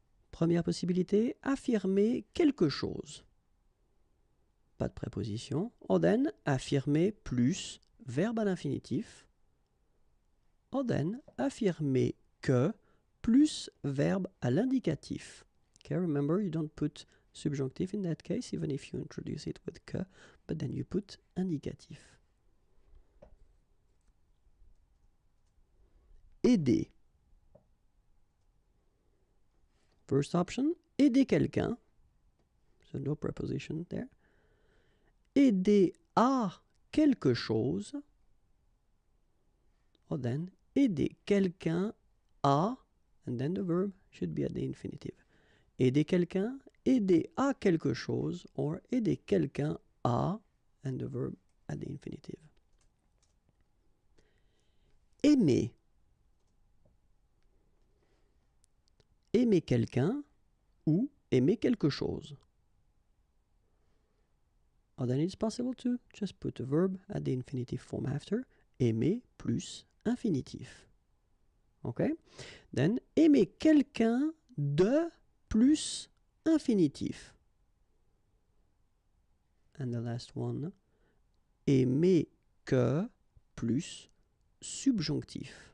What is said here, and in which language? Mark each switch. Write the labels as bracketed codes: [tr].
[fr] Première possibilité, affirmer quelque chose. Pas de préposition. Or then, affirmer plus verbe à l'infinitif. Or then, affirmer que plus verbe à l'indicatif. [en] Okay, remember, you don't put subjunctive in that case, even if you introduce it with que, but then you put indicatif. [fr] Aider. [en] First option, aider quelqu'un. So no preposition there. [fr] Aider à quelque chose. [en] Or then, aider quelqu'un à, and then the verb should be at the infinitive. [fr] Aider quelqu'un, aider à quelque chose, or aider quelqu'un à, and the verb at the infinitive. Aimer. Aimer quelqu'un ou aimer quelque chose. [en] Or then it's possible to just put a verb at the infinitive form after. [fr] Aimer plus infinitif. Okay? Then, aimer quelqu'un de plus infinitif. [en] And the last one, aimer que plus subjonctif.